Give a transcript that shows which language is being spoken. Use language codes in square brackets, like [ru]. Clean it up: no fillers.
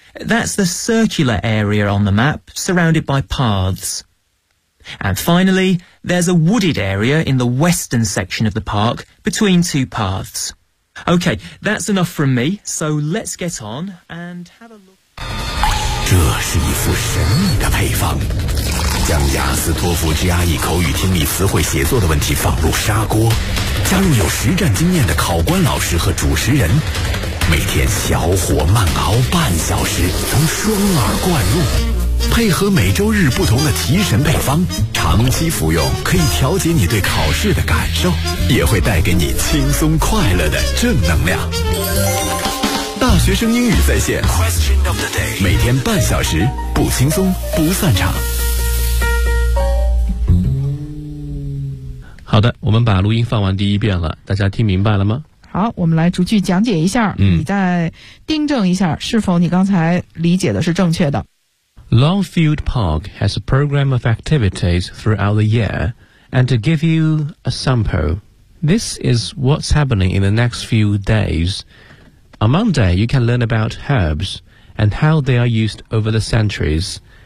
[en] That's the circular area on the map, surrounded by paths. And finally, there's a wooded area in the western section of the park, between two paths. Okay, that's enough from me, so let's get on and have a look... [zh] 这是一副神秘的配方，将雅思托福 GRE 口语听力词汇写作的问题放入砂锅，加入有实战经验的考官老师和主持人，每天小火慢熬半小时，从双耳灌入，配合每周日不同的提神配方，长期服用可以调节你对考试的感受，也会带给你轻松快乐的正能量。大学生英语在线，每天半小时，不轻松不散场。好的，我们把录音放完第一遍了，大家听明白了吗？好，我们来逐句讲解一下，你再订正一下是否你刚才理解的是正确的。 [en] Longfield Park has a program of activities throughout the year, and to give you a sample, this is what's happening in the next few days. On Monday, you can learn about herbs and how they are used over the centuries.